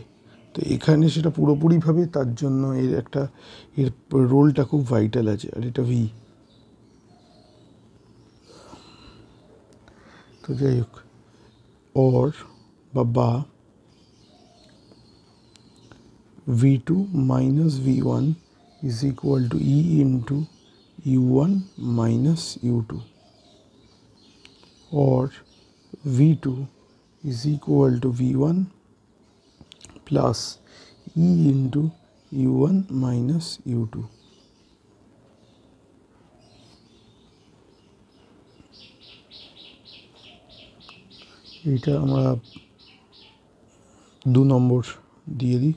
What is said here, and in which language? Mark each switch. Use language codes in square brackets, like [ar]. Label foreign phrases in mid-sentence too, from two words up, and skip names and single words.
[bn] তো এখানে সেটা পুরোপুরিভাবে, তার জন্য এর রোলটা খুব ভাইটাল আছে। আর এটা ভি, তো যাই হোক, বা [en] v2 minus v1 is equal to E into u1 minus u2, or v2 is equal to v1 plus E into u1 minus u2. [bn] এটা আমরা 2 নম্বর দিয়ে দিই।